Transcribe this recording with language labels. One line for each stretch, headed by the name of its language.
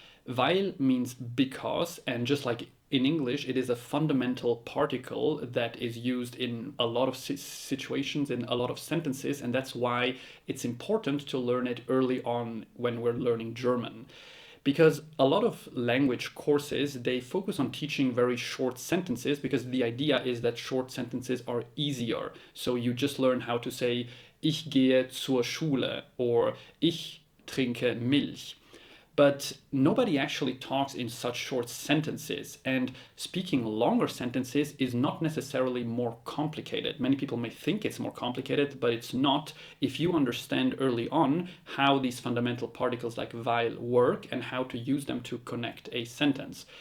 English: Weil means because, and just like in English, it is a fundamental particle that is used in a lot of situations, in a lot of sentences, and that's why it's important to learn it early on when we're learning German. Because a lot of language courses, they focus on teaching very short sentences because the idea is that short sentences are easier. So you just learn how to say,
German: ich gehe zur Schule,
English: or
German: ich trinke Milch.
English: But nobody actually talks in such short sentences, and speaking longer sentences is not necessarily more complicated. Many people may think it's more complicated, but it's not if you understand early on how these fundamental particles like weil work and how to use them to connect a sentence.